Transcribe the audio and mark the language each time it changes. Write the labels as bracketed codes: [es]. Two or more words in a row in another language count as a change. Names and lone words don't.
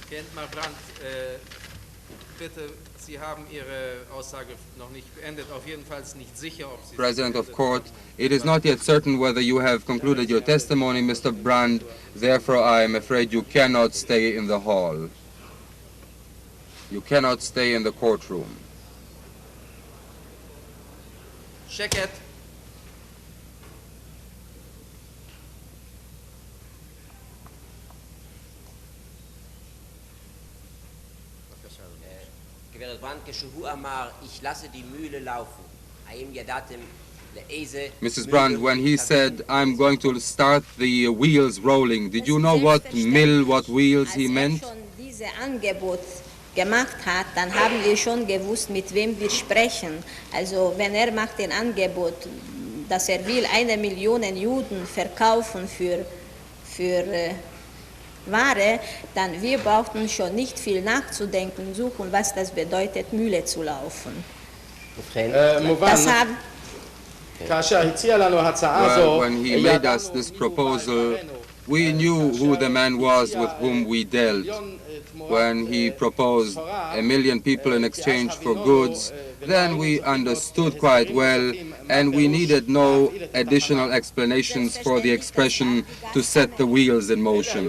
[en] President of Court, it is not yet certain whether you have concluded your testimony, Mr. Brand. Therefore, I am afraid you cannot stay in the hall. You cannot stay in the courtroom. Check it. [he] גברת ברנד, כשהוא אמר, [de] ich lasse die Mühle laufen, [he] האם ידעתם לאיזה... [en] Mrs. Brand, when he said, I'm going to start the wheels rolling, did you know what mill, what wheels he meant? [de] Als schon dieses Angebot gemacht hat, dann haben wir schon gewusst, mit wem wir sprechen. Also wenn macht ein Angebot, dass will 1 Million Juden verkaufen für Ware, dann wir brauchten schon nicht viel nachzudenken, suchen, was das bedeutet, Mühle zu laufen. Das haben [en] Well, when he made us this proposal, we knew who the man was with whom we dealt. When he proposed 1 million people in exchange for goods, then we understood quite well, and we needed no additional explanations for the expression to set the wheels in motion.